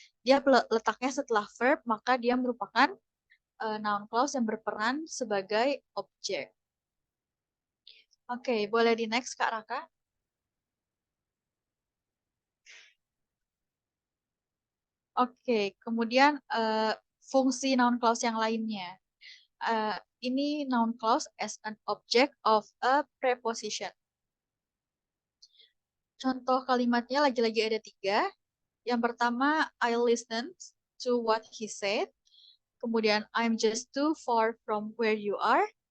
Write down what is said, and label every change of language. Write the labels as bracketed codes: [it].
[id] Dia letaknya setelah verb, maka dia merupakan noun clause yang berperan sebagai objek. Oke, boleh di next Kak Raka? Oke, kemudian fungsi noun clause yang lainnya. [en] Ini noun clause as an object of a preposition. [id] Contoh kalimatnya lagi-lagi ada 3. Yang pertama, [en] I listened to what he said. Kemudian, I'm just too far from where you are.